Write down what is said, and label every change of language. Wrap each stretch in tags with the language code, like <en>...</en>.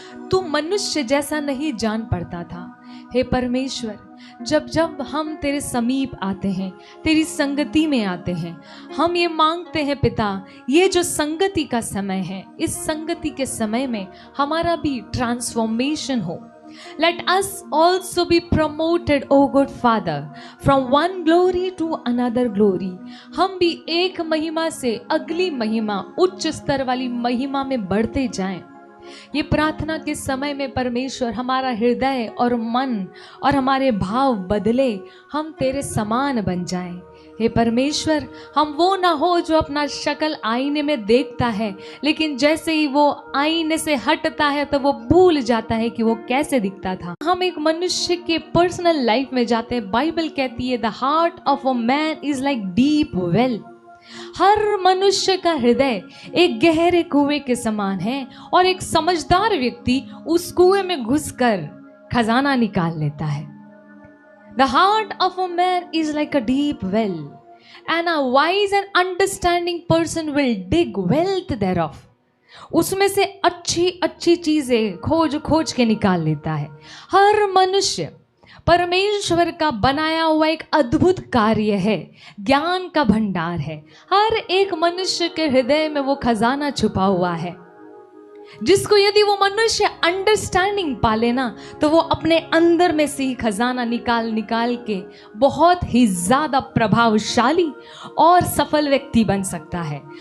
<hi>तू मनुष्य जैसा नहीं जान पड़ता था। हे परमेश्वर, जब जब हम तेरे समीप आते हैं, तेरी संगति में आते हैं, हम ये मांगते हैं पिता, ये जो संगति का समय है, इस संगति के समय में हमारा भी ट्रांसफॉर्मेशन हो।</hi> <en>Let us also be promoted, O good Father, from one glory to another glory.</en> <hi>हम भी एक महिमा से अगली महिमा, उच्च स्तर वाली महिमा में बढ़ते जाएं। ये प्रार्थना के समय में परमेश्वर हमारा हृदय और मन और हमारे भाव बदले, हम तेरे समान बन जाएं। हे परमेश्वर, हम वो ना हो जो अपना शक्ल आईने में देखता है, लेकिन जैसे ही वो आईने से हटता है तो वो भूल जाता है कि वो कैसे दिखता था। हम एक मनुष्य के पर्सनल लाइफ में जाते हैं। बाइबल कहती है</hi> <en>The heart of a man is like deep well.</en> <hi>हर मनुष्य का हृदय एक गहरे कुएं के समान है और एक समझदार व्यक्ति उस कुएं में घुसकर खजाना निकाल लेता है।</hi> <en>The heart of a man is like a deep well, and a wise and understanding person will dig wealth thereof.</en> <hi>उसमें से अच्छी अच्छी चीजें खोज खोज के निकाल लेता है। हर मनुष्य परमेश्वर का बनाया हुआ एक अद्भुत कार्य है, ज्ञान का भंडार है। हर एक मनुष्य के हृदय में वो खजाना छुपा हुआ है, जिसको यदि वो मनुष्य अंडरस्टैंडिंग पाले ना, तो वो अपने अंदर में से ही खजाना निकाल निकाल के बहुत ही ज्यादा प्रभावशाली और सफल व्यक्ति बन सकता है।</hi>